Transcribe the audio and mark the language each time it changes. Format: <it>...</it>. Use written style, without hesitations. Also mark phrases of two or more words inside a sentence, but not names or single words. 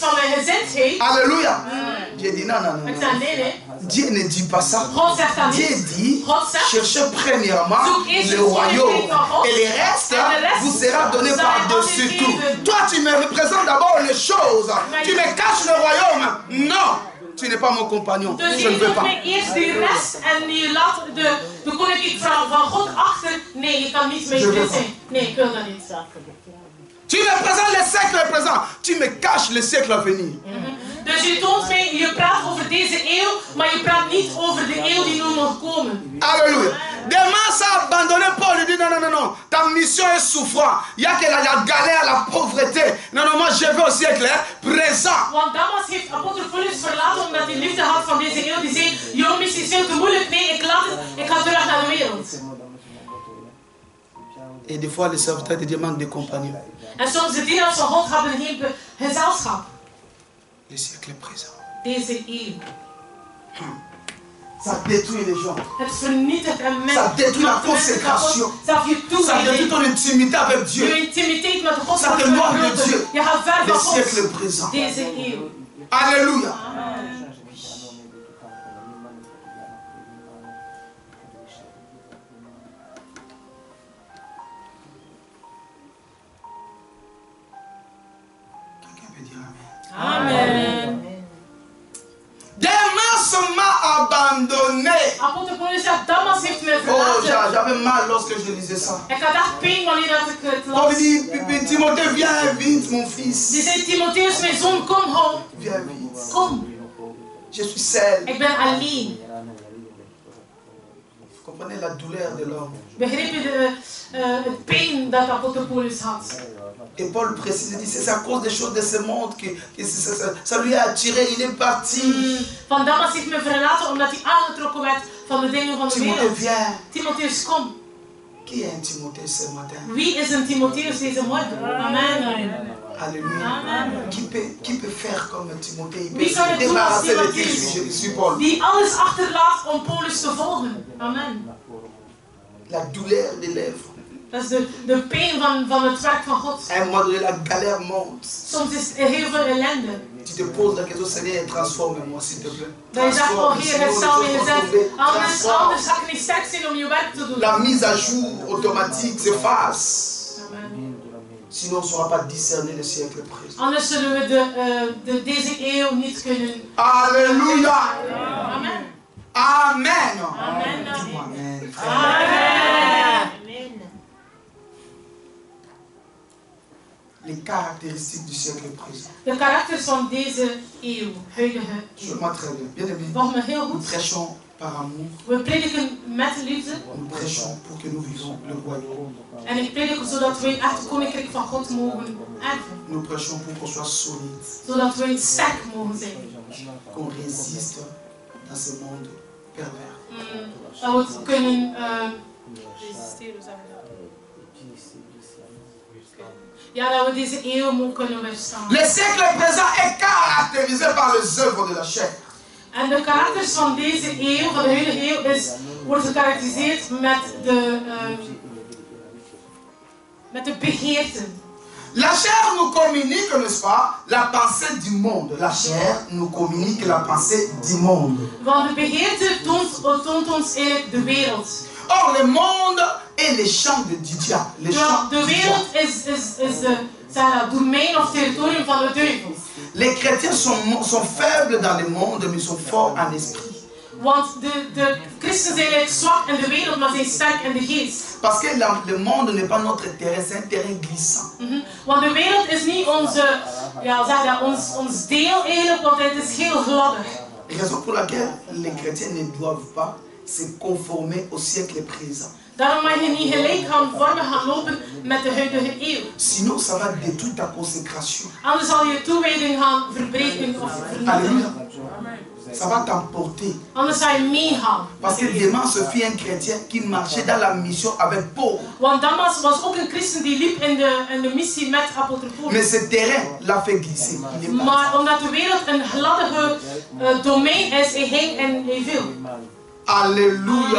<fr>Alléluia. J'ai dit non. Dieu ne dit pas ça. Dieu dit, cherchez premièrement le royaume. Et le reste vous sera donné par-dessus tout. Toi, tu me représentes d'abord les choses. Tu me caches le royaume. Non. Tu n'es pas mon compagnon.</fr> <nl>Dus</nl> <fr>je ne veux pas.</fr> <nl>Eerst die rest en je laat de koninkrijk van God achter. Nee, je kan niet mee zijn. Nee, ik wil dat niet.</nl> <fr>Tu me présentes le siècle présent. Tu me caches le siècle à venir.</fr> <nl>Dus je toont mij, je praat over deze eeuw, maar je praat niet over de eeuw die nu nog komen.</nl> <fr>Alléluia. Demas a abandonné Paul. Il dit non. Ta mission est souffrante. Il y a que la galère, la pauvreté. Non, moi je veux au siècle présent.</fr> <nl>Want Damas heeft apostel Paulus verlaten omdat hij liefde had van deze eeuw. Die zei, jouw missie is veel te moeilijk. Nee, ik laat het. Ik ga terug naar de wereld.</nl> <fr>Et des fois les serviteurs te demandent des compagnons.</fr> <nl>En soms de dienaars van God hebben geen gezelschap.</nl> <fr>Le siècle présent.</fr> <nl>Deze eeuw.</nl> <fr>Ça détruit les gens.</fr> <nl>Het vernietigt en</nl> <fr>ça détruit la consécration. Ça détruit ton intimité avec Dieu.</fr> <nl>Je intimiteit met God.</nl> <fr>Ça t'éloigne de Dieu.</fr> <nl>Je gaat ver van God.</nl> <fr>Le siècle présent.</fr> <nl>Deze eeuw.</nl> <fr>Alléluia. Amen. Demas m'a abandonné.</fr> <nl>Damas heeft me verlaten.</nl> <fr>Oh, j'avais mal lorsque je lisais ça.</fr> <nl>Ik had echt pijn wanneer dat ik het</nl> <fr>On</fr> <nl>las.</nl> <fr>dit, Timothée, viens vite, mon fils.</fr> <nl>Die zei, Timotheus, mijn zoon, kom ho.</nl> <fr>Viens vite.</fr> <nl>Kom.</nl> <fr>Je suis seul.</fr> <nl>Ik ben alleen.</nl> <fr>Vous comprenez la douleur de l'homme.</fr> <nl>Begrijp je het pijn dat apostel Paulus had?</nl> <fr>Et Paul précise, il dit, c'est à cause des choses de ce monde que ça lui a attiré, il est parti.</fr> <nl>Van Damas heeft me verlaten omdat hij aangetrokken werd van de dingen van de wereld.</nl> <fr>Viens.</fr> <nl>Timotheus, kom.</nl> <fr>Qui est un Timothée ce matin?</fr> <nl>Wie is een Timotheus deze morgen?</nl> <fr>Amen. Alléluia. Amen. Qui peut faire comme Timothée? Il peut</fr> <nl>Wie kan</nl> <fr>se</fr> <nl>het doen als</nl> <fr>débarrasser de</fr> <nl>Timotheus?</nl> <fr>Christ. Je suis Paul.</fr> <nl>Die alles achterlaat om Paulus te volgen.</nl> <fr>Amen. La douleur des lèvres.</fr> <nl>Dat is de pijn van het werk van God.</nl> <fr>À un moment donné, la galère monte.</fr> <nl>Soms is er heel veel ellende.</nl> <fr>Tu te poses la question, Seigneur, transforme-moi, s'il te plaît.</fr> <nl>Dat je zegt, oh Heer, herstel me jezelf. Anders</nl> <fr>Transforme.</fr> <nl>ga ik niet sterk zijn om je werk te doen.</nl> <fr>La mise à jour automatique s'efface. Amen. Sinon, on ne saura pas discerner le siècle présent.</fr> <nl>Anders zullen we deze eeuw niet kunnen.</nl> <fr>Alléluia. Amen. Amen. Amen. Dis-moi Amen. Amen. Les caractéristiques du siècle présent.</fr> <nl>De karakters van deze eeuw, huidige</nl> <fr>Je</fr> <nl>eeuw.</nl> <fr>vois très bien. Bien aimé.</fr> <nl>Volg me heel</nl> <fr>Nous</fr> <nl>goed.</nl> <fr>prêchons par amour.</fr> <nl>We prediken met liefde.</nl> <fr>Nous prêchons pour que nous vivions le royaume.</fr> <nl>En ik predik zodat wij echt het koninkrijk van God mogen erven.</nl> <fr>Nous prêchons pour qu'on soit solide.</fr> <nl>Zodat wij sterk mogen zijn.</nl> <fr>Qu'on résiste dans ce monde pervers.</fr> <nl>Dat we het kunnen resisteren, zeg je dat? Ja, dat we deze eeuw mogen kunnen weerstaan.</nl> <fr>Le siècle présent est caractérisé par les œuvres de la chair.</fr> <nl>En de karakters van deze eeuw, van de huidige eeuw, wordt gekarakteriseerd met de begeerten.</nl> <fr>La chair nous communique, n'est-ce pas, la pensée du monde. La chair nous communique la pensée du monde.</fr> <nl>Want de begeerte toont ons eigenlijk de wereld.</nl> <fr>Or, le monde est les champs du diable. Les champs</fr> <nl>De</nl> <fr>du</fr> <nl>wereld</nl> <fr>diable.</fr> <nl>is de domein of territorium van de duivel.</nl> <fr>Les chrétiens sont faibles dans le monde, mais sont forts en esprit.</fr> <nl>Want de christen zijn eigenlijk zwak in de wereld, maar zijn sterk in de geest.</nl> <fr>Parce que le monde n'est pas notre terrain, c'est un terrain glissant.</fr> <nl>Want de wereld is niet onze, ja, zeg dat, ons deel eigenlijk, want het is heel gladder.</nl> <fr>Raison pour laquelle les chrétiens ne doivent pas se conformer au siècle présent.</fr> <nl>Daarom mag je niet gelijk gaan lopen met de huidige eeuw.</nl> <fr>Sinon, ça va détruire ta consécration.</fr> <nl>Anders zal je toewijding gaan verbreken of</nl> <fr>Alléluia.</fr> <nl>vernietigen.</nl> <fr>Ça va t'emporter.</fr> <nl>Anders zal je meegaan.</nl> <fr>Parce que Démas se fit un chrétien qui marchait dans la mission avec Paul.</fr> <nl>Want Damas was ook een christen die liep in de missie met apostel Paulus.</nl> <fr>Mais ce terrain l'a fait glisser. Il est parti.</fr> <nl>Maar omdat de wereld een gladde domein is, hij ging en hij viel.</nl> <fr>Alléluia.</fr>